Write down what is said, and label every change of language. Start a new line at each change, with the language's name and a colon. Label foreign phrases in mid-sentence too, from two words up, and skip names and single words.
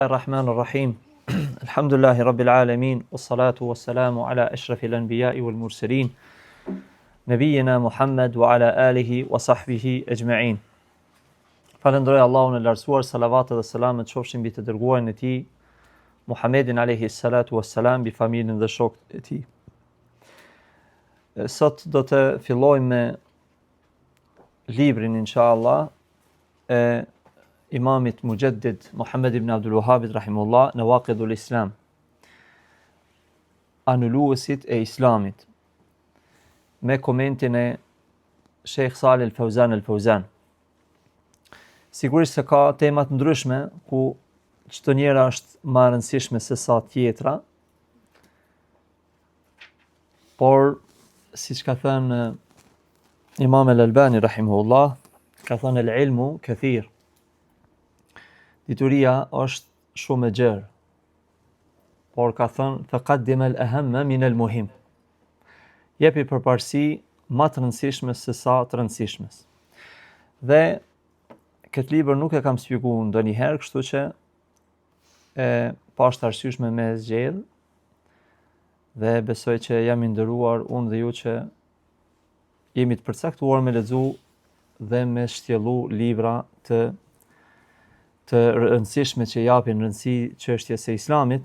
Arabic: الرحمن الرحيم الحمد لله رب العالمين والصلاة والسلام على أشرف الأنبياء والمرسلين نبينا محمد وعلى آله وصحبه أجمعين.
Albanian: Falenderoj Allahun e lartësuar, salavatet dhe selamet qofshin mbi të dërguarin e tij Muhammedin
Arabic: عليه الصلاة والسلام,
Albanian: mbi familjen dhe shokët e tij. Sot do të fillojmë me librin inshallah e Imamit Mujaddid Muhammed ibn Abdul Wahhabit rahimullah, Nawaqidul Islam, anulluesit e Islamit, me komentin e Sheikh Salih al-Fawzan al-Fawzan. Sigurisht se ka temat ndryshme ku çdo njëra është më e rëndësishme se sa tjetra, por siç ka thënë Imam al-Albani rahimahullah, ka thënë
Arabic: العلم كثير.
Albanian: Dituria është shumë e gjerë, por ka thënë
Arabic: فقدّم الأهمّ من المهمّ.
Albanian: Jepi përparësi më të rëndësishmes se sa të rëndësishmes. Dhe këtë libër nuk e kam shpjeguar ndonjëherë, kështu që pa është arsyeshme me zgjedh, dhe besoj që jam i nderuar unë dhe ju që jemi të përcaktuar me lexu dhe me shtjellu libra të rëndësishme që japin rëndësi çështjes së Islamit.